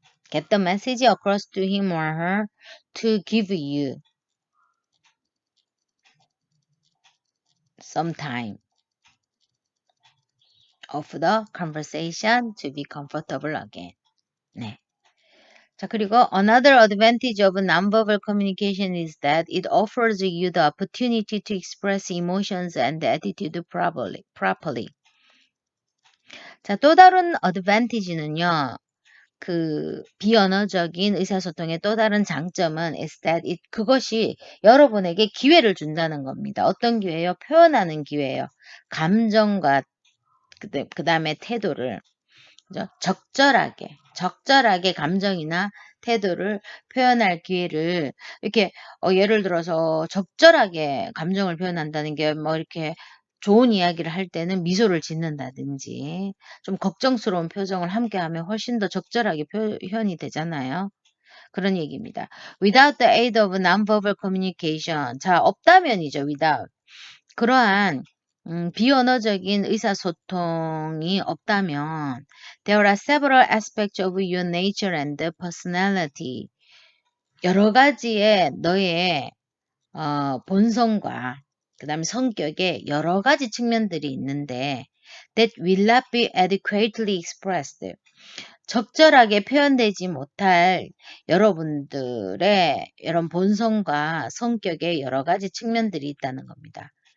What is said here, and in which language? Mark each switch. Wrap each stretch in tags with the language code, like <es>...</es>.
<en>Get the message across to him or her to give you some time of the conversation to be comfortable again.</en> <ko>네. 자, 그리고</ko> <en>another advantage of nonverbal communication is that it offers you the opportunity to express emotions and attitude properly.</en> <ko>자, 또 다른 advantage는요. 그 비언어적인 의사소통의 또 다른 장점은</ko> <en>is that</en> <ko>그것이 여러분에게 기회를 준다는 겁니다. 어떤 기회예요? 표현하는 기회예요. 감정과 그 다음에 태도를 그죠? 적절하게 감정이나 태도를 표현할 기회를 이렇게 예를 들어서 적절하게 감정을 표현한다는 게 뭐 이렇게 좋은 이야기를 할 때는 미소를 짓는다든지 좀 걱정스러운 표정을 함께하면 훨씬 더 적절하게 표현이 되잖아요. 그런 얘기입니다.</ko> <en>Without the aid of nonverbal communication.</en> <ko>자, 없다면이죠. without. 그러한 비언어적인 의사소통이 없다면</ko> <en>there are several aspects of your nature and personality.</en> <ko>여러 가지의 너의 본성과 그 다음에 성격의 여러 가지 측면들이 있는데</ko> <en>that will not be adequately expressed.</en> <ko>적절하게 표현되지 못할 여러분들의 이런 본성과 성격의 여러 가지 측면들이 있다는 겁니다.</ko>